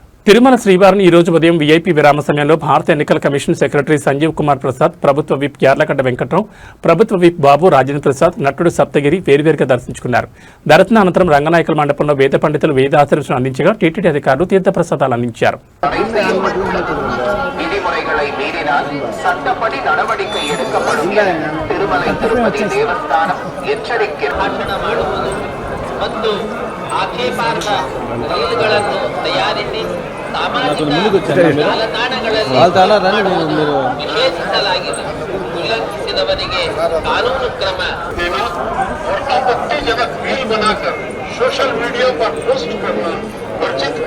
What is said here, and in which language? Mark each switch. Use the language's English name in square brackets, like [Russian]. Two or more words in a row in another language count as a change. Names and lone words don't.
[Telugu] తిరుమల శ్రీవారిని ఈ రోజు ఉదయం వీఐపీ విరామ సమయంలో భారత ఎన్నికల కమిషన్ సెక్రటరీ సంజీవ్ కుమార్ ప్రసాద్, ప్రభుత్వ విప్ యార్లగడ్డ వెంకట్రావు, ప్రభుత్వ విప్ బాబు రాజేంద్ర ప్రసాద్, నటుడు సప్తగిరి వేరువేరుగా దర్శించుకున్నారు. దర్శన అనంతరం రంగనాయకుల మండపంలో వేద పండితులు వేదాశీర్వచనం అందించగా టీటీడీ అధికారులు తీర్థప్రసాదాలు అందించారు. [Kannada] ಮತ್ತು ಆಕ್ಷೇಪಾರ್ಹ ರೈಲುಗಳನ್ನು ತಯಾರಿಸಿ ಸಾಮಾಜಿಕ ಜಾಲತಾಣಗಳಲ್ಲಿ ನಿಷೇಧಿಸಲಾಗಿದೆ. ಉಲ್ಲಂಘಿಸಿದವರಿಗೆ ಕಾನೂನು ಕ್ರಮ. [Hindi] सोशल मीडिया पर पोस्ट करना वर्जित है.